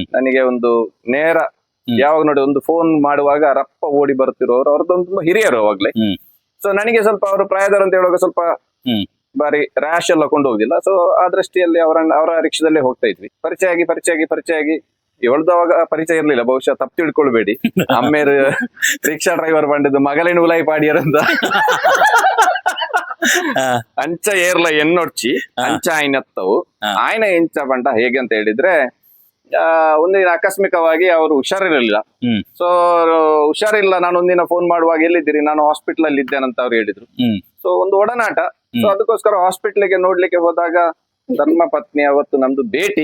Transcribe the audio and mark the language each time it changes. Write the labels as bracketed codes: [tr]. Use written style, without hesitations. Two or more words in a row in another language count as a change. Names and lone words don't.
[kn] ನನಗೆ ಒಂದು ನೇರ ಯಾವಾಗ ನೋಡಿ ಒಂದು ಫೋನ್ ಮಾಡುವಾಗ ರಪ್ಪ ಓಡಿ ಬರ್ತಿರೋರು ಅವ್ರದ್ದೊಂದು ತುಂಬಾ ಹಿರಿಯರು ಅವಾಗ್ಲೇ. ಹ್ಮ್. ಸೊ ನನಗೆ ಸ್ವಲ್ಪ ಅವರು ಪ್ರಾಯದವರು ಅಂತ ಹೇಳುವಾಗ ಸ್ವಲ್ಪ ಹ್ಮ್. ಬಾರಿ ರ್ಯಾಶ್ ಎಲ್ಲ ಕೊಂಡು ಹೋಗುದಿಲ್ಲ. ಸೊ ಆ ದೃಷ್ಟಿಯಲ್ಲಿ ಅವರ ರಿಕ್ಷಾದಲ್ಲೇ ಹೋಗ್ತಾ ಇದ್ವಿ. ಪರಿಚಯ ಆಗಿ ಇವಳ್ದು ಅವಾಗ ಪರಿಚಯ ಇರ್ಲಿಲ್ಲ, ಬಹುಶಃ ತಪ್ಪು ತಿಳ್ಕೊಳ್ಬೇಡಿ. ಅಮ್ಮೇರು [en] rickshaw driver [kn] ಬಂದಿದ್ದು [tcy] ಮಗಳಿನ ಉಲಾಯಿ ಪಾಡಿಯರ್ ಅಂತ ಅಂಚ ಏರ್ಲ ಎನ್ನೊಡ್ಚಿ ಅಂಚ ಆಯ್ನತ್ತವು ಆಯ್ನ ಎಂಚ ಬಂಡ [kn] ಹೇಗೆ ಅಂತ ಹೇಳಿದ್ರೆ ಒಂದಿನ ಆಕಸ್ಮಿಕವಾಗಿ ಅವರು ಹುಷಾರಿರಲಿಲ್ಲ. ಹ್ಮ್. ಸೊ ಹುಷಾರಿಲ್ಲ, ನಾನು ಒಂದಿನ ಫೋನ್ ಮಾಡುವಾಗ ಎಲ್ಲಿದ್ದೀರಿ, ನಾನು ಹಾಸ್ಪಿಟಲ್ ಅಲ್ಲಿ ಇದ್ದೇನಂತ ಅವ್ರು ಹೇಳಿದ್ರು. ಹ್ಮ್. ಸೊ ಒಂದು ಒಡನಾಟ. ಸೊ ಅದಕ್ಕೋಸ್ಕರ ಹಾಸ್ಪಿಟ್ಲಿಗೆ ನೋಡ್ಲಿಕ್ಕೆ ಹೋದಾಗ ಧರ್ಮ ಪತ್ನಿ ಅವತ್ತು ನಮ್ದು ಭೇಟಿ.